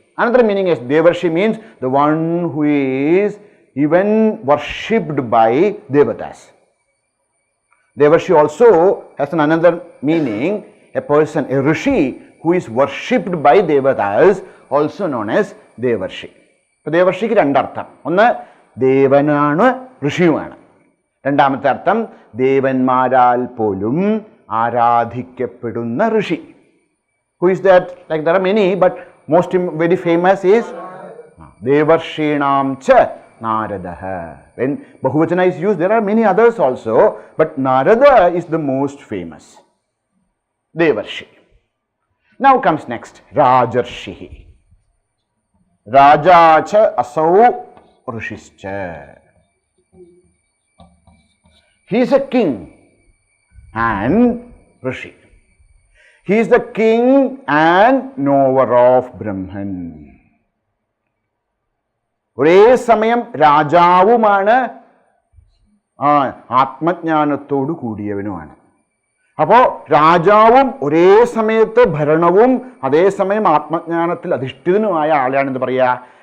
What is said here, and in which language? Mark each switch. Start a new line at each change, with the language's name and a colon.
English: Another meaning is Devarshi means the one who is even worshipped by Devatas. Devarshi also has another meaning, a person, a Rishi who is worshipped by Devatas, also known as Devarshi.
Malayalam: So Devarshiki 2 അർത്ഥം. ഒന്ന് ദേവനാണ് ഋഷിയുമാണ്. രണ്ടാമത്തെ അർത്ഥം ദേവന്മാരാൽ പോലും ആരാധിക്കപ്പെടുന്ന ഋഷി.
English: Who is that? Like there are many, but most very famous is
Sanskrit: Devarshinam cha Naradaha.
English: When Bahuvachana is used, there are many others also, but Narada is the most famous. Devarshi. Now comes next, Rajarshi.
Sanskrit: Raja cha asau rishischa.
English: He is a king and Rishi. He is the king and knower of Brahman.
Malayalam: ഒരേ സമയം രാജാവുമാണ് ആത്മജ്ഞാനത്തോടു കൂടിയവനുമാണ്. അപ്പോൾ രാജാവും ഒരേ സമയത്ത് ഭരണവും അതേസമയം ആത്മജ്ഞാനത്തിൽ അധിഷ്ഠിതനുമായ ആളെയാണ് എന്ത് പറയുക?